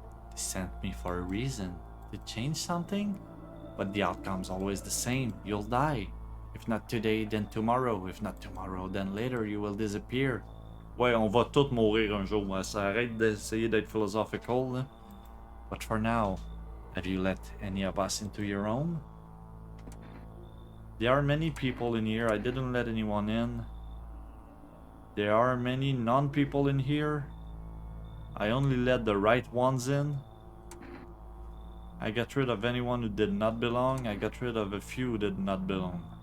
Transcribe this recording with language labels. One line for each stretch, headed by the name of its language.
English: They sent me for a reason. To change something? But the outcome's always the same. You'll die. If not today, then tomorrow. If not tomorrow, then later you will disappear.
French: Ouais, on va tous mourir un jour. Ouais, ça arrête d'essayer d'être philosophical, là.
English: But for now, have you let any of us into your own? There are many people in here. I didn't let anyone in. There are many non-people in here. I only let the right ones in. I got rid of anyone who did not belong. I got rid of a few who did not belong.